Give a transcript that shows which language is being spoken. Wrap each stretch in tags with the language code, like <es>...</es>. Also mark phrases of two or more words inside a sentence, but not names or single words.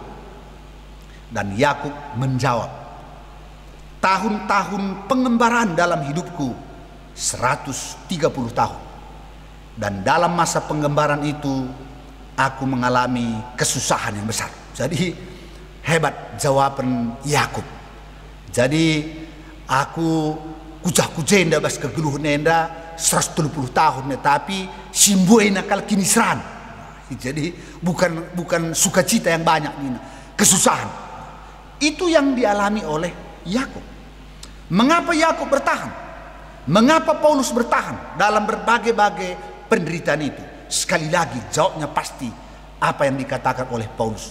<id>Dan Yakub menjawab, "Tahun-tahun pengembaraan dalam hidupku 130 tahun. Dan dalam masa penggembaran itu aku mengalami kesusahan yang besar." Jadi hebat jawaban Yakub.</id> <btx>Jadi aku kujah-kujenda bas kegeluh nenda 130 tahun, tapi simbuai nakal kini seran.</btx> <id>Jadi bukan sukacita yang banyak ini, kesusahan. Itu yang dialami oleh Yakub. Mengapa Yakub bertahan? Mengapa Paulus bertahan dalam berbagai-bagai penderitaan itu? Sekali lagi jawabnya pasti apa yang dikatakan oleh Paulus.</id>